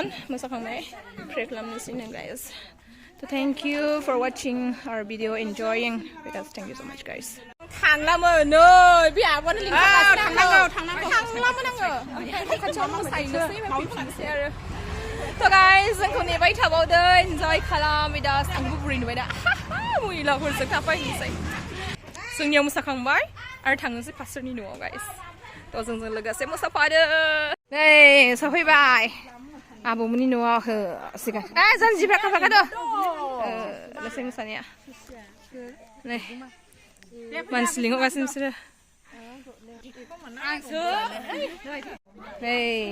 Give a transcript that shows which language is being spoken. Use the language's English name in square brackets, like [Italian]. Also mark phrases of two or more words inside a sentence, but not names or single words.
[English] मोसाखांबाय pray [Bodo] खालामनोसै नों [English] guys so thank you for watching our video enjoying with us thank you so much guys [Bodo] थांलामोन नै बे आब'आनो लिंहरगासिनो थांलामोन आङो खाथियाव मोसाहैनोसै फैफिननोसै आरो [English] so guys [Bodo] जोंखौ नेबाय थाबावदो enjoy खालाम [English] with us [Bodo] आंबो बुरै नुबाय दा महिलाफोरजों थाफाहैनोसै जोंनियाव मोसाखांबाय आरो थांनोसै फासोरनि न'आव guys थ' जोंजों लोगोसे मोसाफादो नै सफैबाय आबौमोननि न'आव सिगां जानजिफ्रा खाफाखादो लासै मोसानाया नै मानसि लिंहरगासिनो बिसोरो नै